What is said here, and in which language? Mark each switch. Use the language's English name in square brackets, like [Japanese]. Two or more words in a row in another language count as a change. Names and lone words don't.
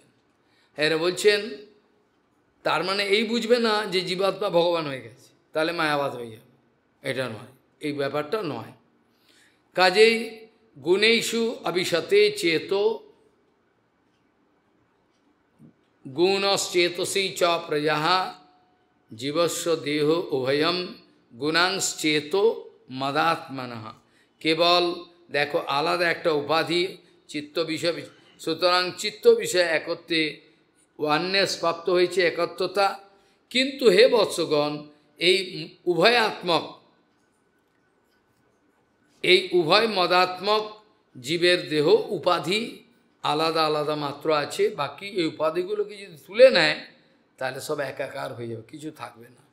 [Bangla] এরা বলছেন তার মানে এই বুঝবে না যে জীবাত্মা ভগবান হয়ে গেছে, তাহলে মায়াবাদ হয়ে যাবে, এটা নয়, এই ব্যাপারটা নয়। [Sanskrit] কাজেই গুণেষু অবিশতে চেত गुणश्चेतसी च प्रजा जीवस्व देहो उभयम गुणांश्चेतो मदात्मनः। [Bangla] কেবল দেখো আলাদা একটা উপাধি চিত্ত বিষয়, সুতরাং চিত্ত বিষয় একত্রে ওয়াননেস প্রাপ্ত হয়েছে, একত্রতা। কিন্তু হে বৎসগণ, এই উভয়াত্মক, এই উভয় মদাত্মক জীবের দেহ উপাধি আলাদা আলাদা মাত্র আছে, বাকি এই উপাধিগুলোকে যদি তুলে নেয় তাহলে সব একাকার হয়ে যাবে, কিছু থাকবে না।